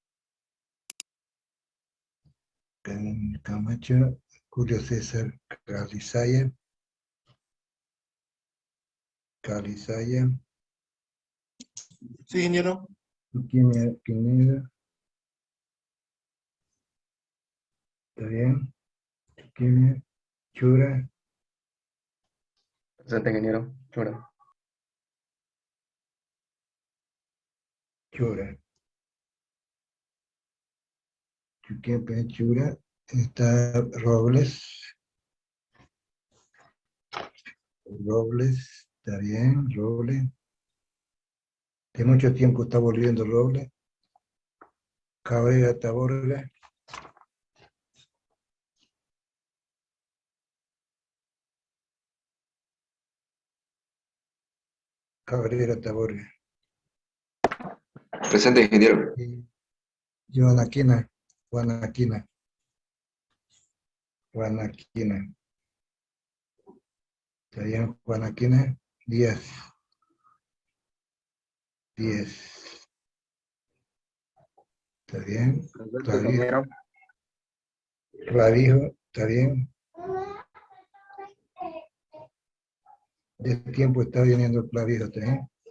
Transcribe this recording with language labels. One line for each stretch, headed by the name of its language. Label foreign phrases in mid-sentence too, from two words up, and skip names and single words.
Spanish: Camacho, Julio César Calizaya, Sí, ingeniero. Luquimia Pineda, está bien. Luquimia, Chura, Presente, ingeniero. Chura. Chura. Chuquepe, Chura, está Robles, está bien, Robles. De mucho tiempo está volviendo Robles. Cabrera Taborga. Cabrera Taborga. Presente, ingeniero. Y Joanaquina, Juanaquina, Juanaquina. Está bien, Juanaquina, 10. Está bien. Presente, ingeniero. Clavijo, está bien. De tiempo está viniendo el clavijo, ¿está bien?